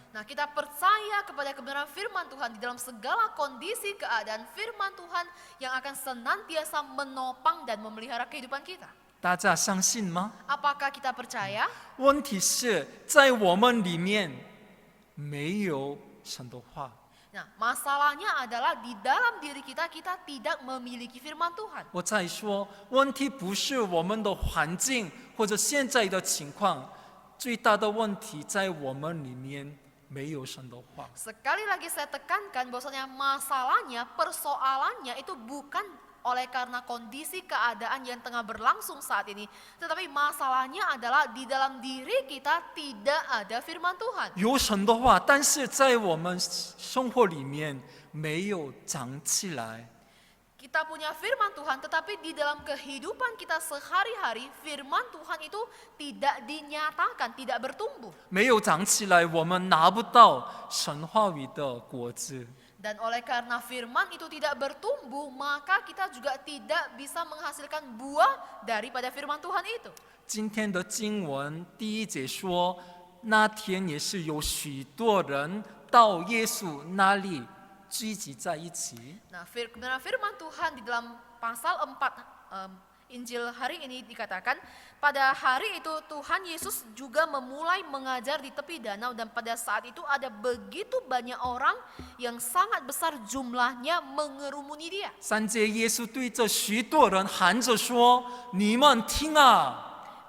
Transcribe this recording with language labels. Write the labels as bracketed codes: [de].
[id] Nah, kita percaya kepada kebenaran firman Tuhan di dalam segala kondisi keadaan firman Tuhan yang akan senantiasa menopang dan memelihara kehidupan kita. [zh] 大家相信吗？ [id] Apakah kita percaya? [zh] 问题是在我们里面没有神的话。 [id] Nah, masalahnya adalah di dalam diri kita, kita tidak memiliki firman Tuhan. [zh] 我再说，问题不是我们的环境或者现在的情况，最大的问题在我们里面没有神的话。 [id] Sekali lagi saya tekankan bahwasanya masalahnya, persoalannya itu bukan oleh karena kondisi keadaan yang tengah berlangsung saat ini, tetapi masalahnya adalah di dalam diri kita tidak ada firman Tuhan. [zh] 有神的话，但是在我们生活里面没有长起来。 [id] Kita punya firman Tuhan, tetapi di dalam kehidupan kita sehari-hari, firman Tuhan itu tidak dinyatakan, tidak bertumbuh. [zh] 没有长起来，我们拿不到神话语的果子。 [id] Dan oleh karena firman itu tidak bertumbuh, maka kita juga tidak bisa menghasilkan buah daripada firman Tuhan itu. [zh] 今天的经文第1节说，那天也是有许多人到耶稣那里聚集在一起。 [id] Nah, kebenaran firman Tuhan di dalam pasal 4 Injil hari ini dikatakan, pada hari itu Tuhan Yesus juga memulai mengajar di tepi danau dan pada saat itu ada begitu banyak orang yang sangat besar jumlahnya mengerumuni dia. [zh] 3节，耶稣对着许多人喊着说：“你们听啊！”